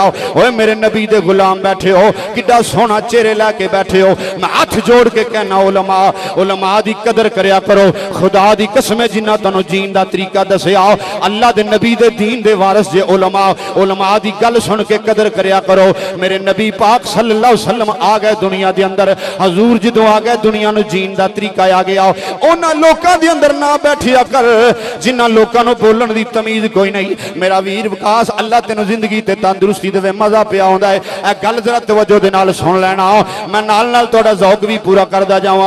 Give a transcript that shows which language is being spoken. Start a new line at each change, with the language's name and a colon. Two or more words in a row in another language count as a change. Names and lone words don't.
Punjabi: اوئے میرے نبی دے غلام بیٹھے ہو، کڈا سوہنا چہرے لیکے بیٹھے ہو، میں ہاتھ جوڑ کے کہنا علماء علماء دی قدر کریا کرو. خدا دی قسم جنہاں تہانوں جین دا طریقہ دسیا، اللہ دے نبی دے دین دے وارث جے علماء، علماء دی گل سن کے قدر کریا کرو. میرے نبی پاک
Arabic: صلى الله عليه وسلم
Punjabi: آ گئے دنیا دے اندر، حضور جدوں آ گئے دنیا نوں جین دا طریقہ آ گیا. اُنہاں لوکاں دے اندر نہ بیٹھیا کر جنہاں لوکاں نوں بولن دی تمیز کوئی نہیں. میرا ویر وکاس اللہ تینوں زندگی تے تندرستی دیوے، مزا پیا آؤندا ہے. اے گل ذرا توجہ دے نال سن لینا، میں نال نال تہاڈا ذوق بھی پورا کردا جاواں.